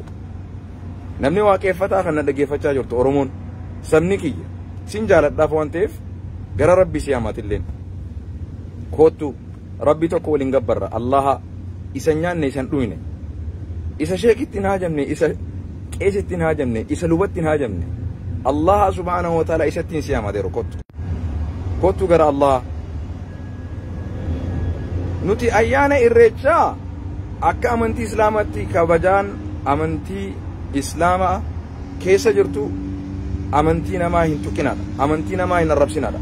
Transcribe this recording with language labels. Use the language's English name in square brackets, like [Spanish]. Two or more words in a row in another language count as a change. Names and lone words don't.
[Oromo] Namni waaqeffataa kana dhaggeeffachaa jirtu oromoon sabni kiyya sin jaaladhaaf waan ta'eef gara rabbi siyaamaatilleen. Kootu rabbi tokko waliin gabbarra Allaha isa nyaanne isan dhuyne isa sheekitti hin haajamne isa qeesitti hin haajamne isa lubatti hin haajamne [Arabic] الله سبحانه وتعالى [Oromo] isattiin siyaama adeero kootu gara Allah. Nuti ayyaana irreechaa akka amantii islaamatti kabajaan amantii islaamaa keessa jirtu amantii namaa hin tuqinaadha, amantii namaa hin arrabsinaadha.